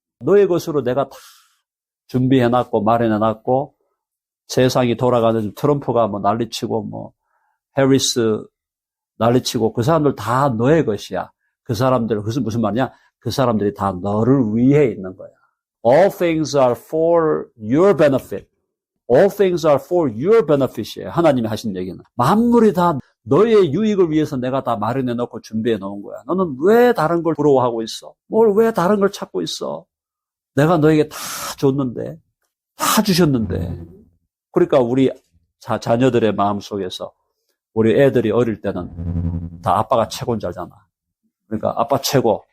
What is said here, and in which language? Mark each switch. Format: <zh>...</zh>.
<ko>너의 것으로 내가 다 준비해놨고, 마련해놨고, 세상이 돌아가는 트럼프가 난리치고, 해리스 난리치고, 그 사람들 다 너의 것이야. 그 사람들, 그것은 무슨 말이냐? 그 사람들이 다 너를 위해 있는 거야.</ko> <en>All things are for your benefit. All things are for your benefit이에요.</en> <ko>하나님이 하신 얘기는. 만물이 다 너의 유익을 위해서 내가 다 마련해 놓고 준비해 놓은 거야. 너는 왜 다른 걸 부러워하고 있어? 왜 다른 걸 찾고 있어? 내가 너에게 다 줬는데, 다 주셨는데. 그러니까 우리 자녀들의 마음속에서 우리 애들이 어릴 때는 다 아빠가 최고인 줄 알잖아. 그러니까 아빠 최고.</ko>